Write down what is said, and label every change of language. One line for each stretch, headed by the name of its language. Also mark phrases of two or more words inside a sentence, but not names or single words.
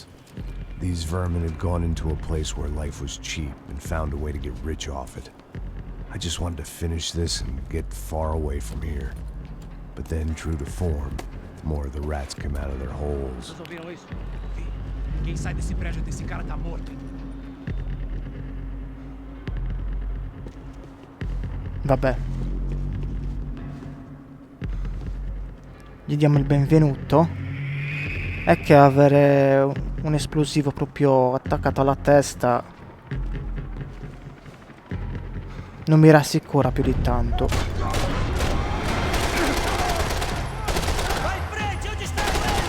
English: These vermin had gone into a place where life was cheap and found a way to get rich off it. I just wanted to finish this and get far away from here. But then, true to form, more of the rats came out of their holes.
Portuguese: Vocês ouviram isso? Vi. Quem sai desse prédio desse cara tá morto.
Italian: Vabbè. Gli diamo il benvenuto. È che avere un esplosivo proprio attaccato alla testa non mi rassicura più di tanto.
Portuguese: Vai in frente, onde está ele?